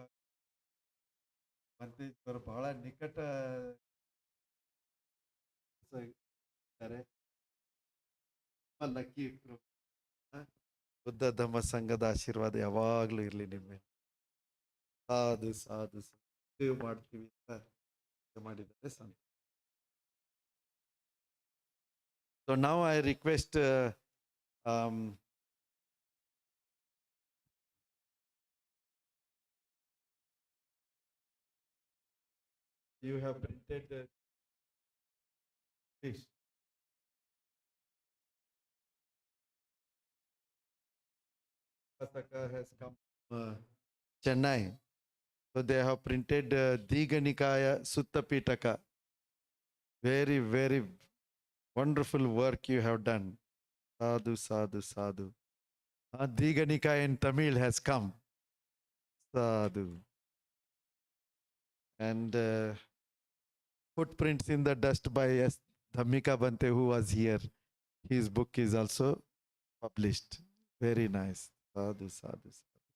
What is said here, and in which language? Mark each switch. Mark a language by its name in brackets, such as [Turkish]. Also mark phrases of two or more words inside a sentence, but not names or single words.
[Kannada] ಬಂತೇಜಿ ಅವರು ಬಹಳ ನಿಕಟ ಲಕ್ಕಿ. ಬುದ್ಧ ಧಮ್ಮ ಸಂಘದ ಆಶೀರ್ವಾದ ಯಾವಾಗ್ಲೂ ಇರ್ಲಿ ನಿಮ್ಮ ಮೇಲೆ. [Pali] ಸಾಧು ಸಾಧು [Kannada] ಸೇವ್ ಮಾಡ್ತೀವಿ ಅಂತ ಮಾಡಿದ್ದಾರೆ. [English] ಸೊ ನಾವು I request you have printed please. Saka has come Chennai. So they have printed Diganikaya Sutta Pitaka. Very, very wonderful work you have done. [Pali] Sadhu, sadhu, sadhu. [English] Diganikaya in Tamil has come. Sadhu. And footprints in the dust by S. Dhammika Bante, who was here. His book is also published. Very nice. [Pali] Sadhu, sadhu, sadhu.